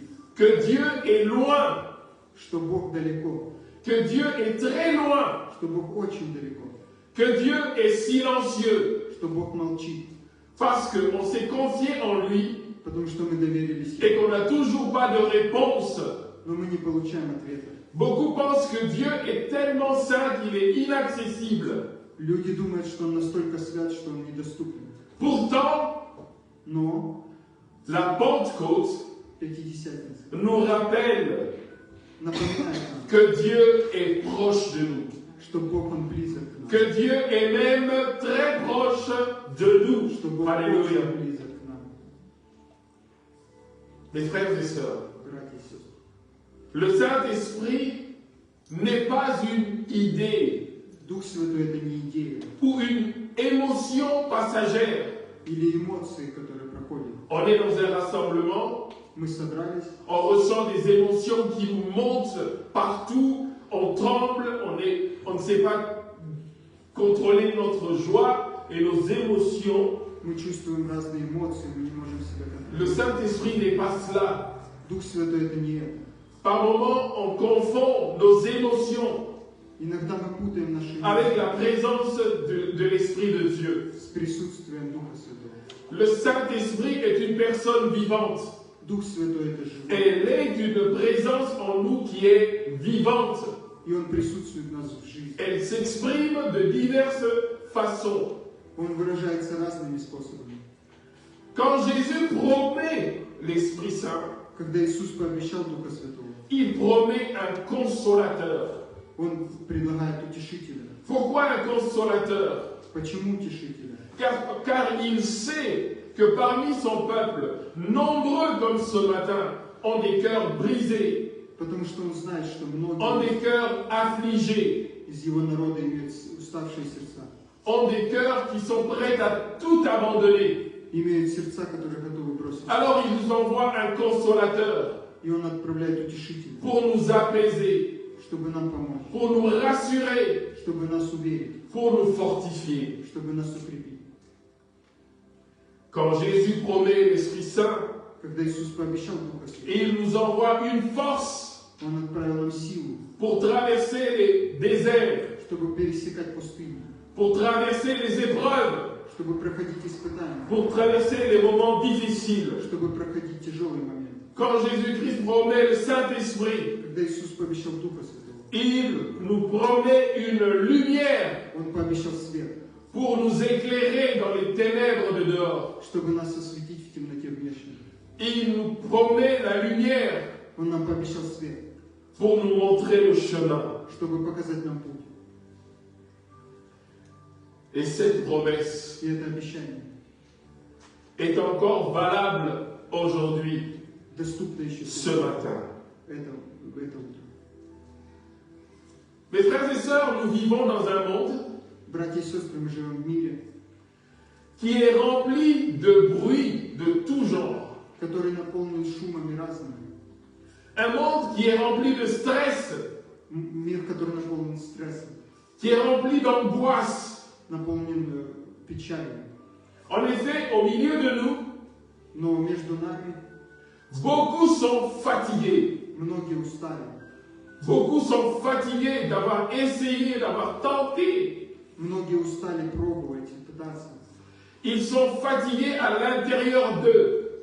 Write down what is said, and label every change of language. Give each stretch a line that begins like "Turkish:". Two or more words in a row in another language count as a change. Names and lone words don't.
French: que Dieu est loin,
Russian: что Бог далеко,
French: que Dieu est très loin,
Russian: что Бог очень далеко,
French: que Dieu est silencieux,
Russian: что Бог молчит,
French: parce qu'on s'est confié en lui
Russian: потому что мы доверились
French: et
Russian: Ему,
French: qu'on n'a toujours pas de réponse.
Russian: но мы не получаем ответа.
French: Beaucoup pensent que Dieu est tellement saint qu'il est inaccessible.
Russian: Люди думают, что Он настолько свят, что Он недоступен.
French: Pourtant,
Russian: Но
French: la Pentecôte
Russian: Пятидесятница
French: nous rappelle
Russian: напоминает нам,
French: que Dieu est proche de nous,
Russian: что Бог Он близок к нам,
French: que Dieu est même très proche de nous.
Russian: что Бог
French: Alléluia.
Russian: очень близок к нам.
French: Mes frères et sœurs,
Russian: Братья и сестры,
French: le Saint-Esprit n'est pas une idée
Russian: Дух Святой это не идея
French: ou une émotion passagère.
Russian: или эмоции, которые проходят.
French: On est dans un rassemblement,
Russian: Мы собрались,
French: on ressent des émotions qui nous montent partout, on tremble, on ne sait pas contrôler notre joie et nos émotions.
Russian: мы чувствуем разные эмоции, мы не можем себя
French: Le
Russian: контролировать.
French: Saint-Esprit n'est pas cela.
Russian: Дух Святой это не это.
French: Par moments, on confond nos émotions
Russian: Иногда мы путаем наши
French: avec
Russian: эмоции
French: la présence de l'Esprit de Dieu.
Russian: с присутствием Духа Святого.
French: Le Saint-Esprit est une personne vivante.
Russian: Дух Святой это живой,
French: Elle est une présence en nous qui est vivante.
Russian: и Он присутствует в нас в жизни.
French: Elle s'exprime de diverses façons.
Russian: Он выражается разными способами.
French: Quand Jésus promet l'Esprit Saint,
Russian: Когда Иисус пообещал Духа Святого,
French: il promet un consolateur.
Russian: Он предлагает утешителя.
French: Pourquoi un consolateur?
Russian: Почему утешителя?
French: Car il sait que parmi son peuple, nombreux comme ce matin, ont des cœurs brisés,
Russian: Потому что Он знает, что
French: ont
Russian: многие
French: des cœurs affligés,
Russian: из Его народа имеют уставшие сердца,
French: ont des cœurs qui sont prêts à tout abandonner.
Russian: имеют сердца, которые готовы бросить.
French: Alors il nous envoie un consolateur
Russian: И Он отправляет утешителя,
French: pour nous apaiser,
Russian: чтобы нам помочь,
French: pour nous rassurer,
Russian: чтобы нас уверить,
French: pour nous fortifier.
Russian: чтобы нас укрепить.
French: Quand Jésus promet l'Esprit Saint,
Russian: Когда Иисус пообещал Духа Святого,
French: il nous envoie une force
Russian: Он отправил нам силу,
French: pour traverser les déserts,
Russian: чтобы пересекать пустыню,
French: pour traverser les épreuves,
Russian: чтобы проходить испытания,
French: pour traverser les moments difficiles.
Russian: чтобы проходить тяжелые моменты.
French: Quand Jésus-Christ promet le Saint-Esprit,
Russian: Когда Иисус пообещал Духа Святого,
French: il nous promet une lumière
Russian: Он пообещал свет,
French: pour nous éclairer dans les ténèbres de dehors.
Russian: чтобы нас осветить в темноте внешней.
French: Il nous promet la lumière
Russian: Он нам пообещал свет,
French: pour nous montrer le chemin.
Russian: чтобы показать нам путь.
French: Et cette promesse
Russian: И это обещание
French: est encore valable aujourd'hui,
Russian: доступно еще
French: ce
Russian: сегодня,
French: matin.
Russian: в это утро.
French: Mes frères et sœurs, nous vivons dans un monde
Russian: Братья и сестры, мы живем в мире,
French: qui est rempli de bruit de tout genre.
Russian: который наполнен шумами разными.
French: Un monde qui est rempli de stress,
Russian: Мир, который наполнен стрессом,
French: qui est rempli d'angoisse.
Russian: наполнен печалью.
French: En effet, au milieu de nous,
Russian: Но между нами
French: beaucoup sont fatigués.
Russian: многие устали.
French: Beaucoup sont fatigués d'avoir essayé, d'avoir tenté.
Russian: Многие устали пробовать и пытаться.
French: Ils sont fatigués à l'intérieur d'eux